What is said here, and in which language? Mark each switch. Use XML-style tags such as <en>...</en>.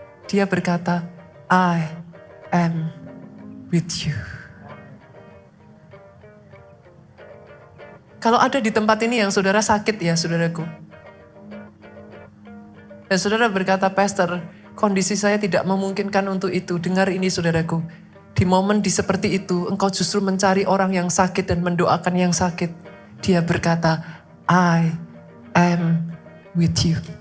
<id>Dia berkata,</id> <en>I am with you.</en> <id>Kalau ada di tempat ini yang saudara sakit ya saudaraku. Dan saudara berkata, Pastor, kondisi saya tidak memungkinkan untuk itu. Dengar ini saudaraku. Di momen seperti itu, engkau justru mencari orang yang sakit dan mendoakan yang sakit. Dia berkata,</id> <en>I am with you.</en>